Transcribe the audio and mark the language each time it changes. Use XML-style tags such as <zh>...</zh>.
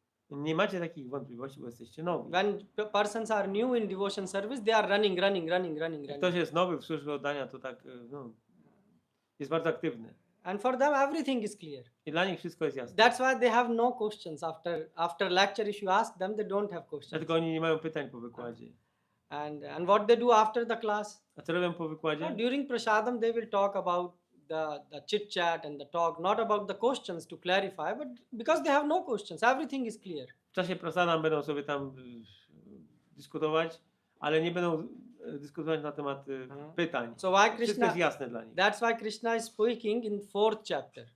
<pl>Nie macie takich wątpliwości, bo jesteście nowi.</pl> <en>When persons are new in devotion service, they are running.</en> <pl>Jak ktoś jest nowy w służbie oddania, to tak, no, jest bardzo aktywny.</pl> <en>And for them, everything is clear.</en> <pl>I dla nich wszystko jest jasne.</pl> <en>That's why they have no questions after lecture. If you ask them, they don't have questions.</en> <pl>Dlatego oni nie mają pytań po wykładzie.</pl> <en>And what they do after the class?</en> <pl>A co robią po wykładzie?</pl> <en>During prasadam, they will talk about the chit chat and the talk, not about the questions to clarify, but because they have no questions, everything is clear.</en> <pl>W czasie prasadam będą sobie tam dyskutować, ale nie będą dyskutować na temat pytań.</pl> <en>So why</en> <pl>Wszystko</pl> <en>Krishna?</en> <pl>jest jasne dla nich.</pl> <en>That's why Krishna is speaking in 4th chapter.</en>